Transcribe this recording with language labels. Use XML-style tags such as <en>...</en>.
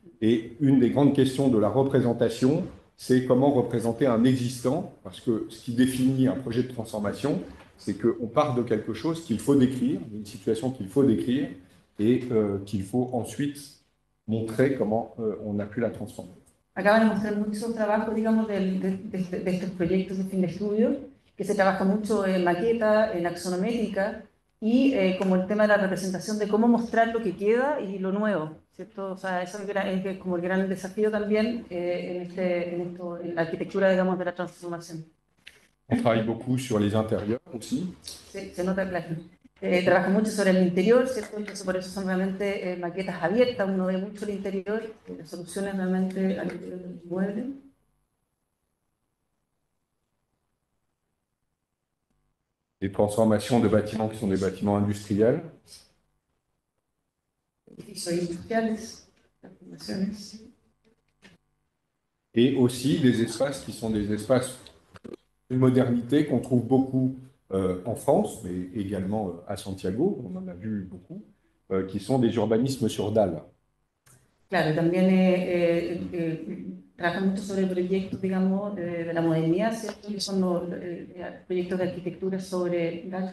<fr>Et une des grandes questions de la représentation, c'est comment représenter un existant, parce que ce qui définit un projet de transformation, c'est qu'on part de quelque chose qu'il faut décrire, d'une situation qu'il faut décrire, et qu'il faut ensuite montrer comment on a pu la transformer.</fr> <es>Acá van a mostrar muchos trabajos, digamos, de estos proyectos de fin de estudio, que se trabaja mucho en maqueta, en axonométrica, y como el tema de la representación de cómo mostrar lo que queda y lo nuevo, ¿cierto? O sea, eso es como el gran desafío también en la arquitectura, digamos, de la transformación.</es> <fr>On travaille beaucoup sur les intérieurs aussi.</fr> <es>Se nota, claro. Trabaja mucho sobre el interior, ¿cierto? Entonces, por eso son realmente maquetas abiertas, uno ve mucho el interior, soluciones realmente al interior del mueble.</es> <fr>Des transformations de bâtiments qui sont des bâtiments industriels.</fr> <es>Edificios industriales, transformaciones.</es> <fr>Et aussi des espaces qui sont des espaces de modernité qu'on trouve beaucoup en France, mais également à Santiago, on en a vu beaucoup, qui sont des urbanismes sur dalles.</fr> <es>Claro, también trabaja mucho sobre proyectos, digamos, de la modernidad, ¿cierto? Que son los proyectos de arquitectura sobre</es>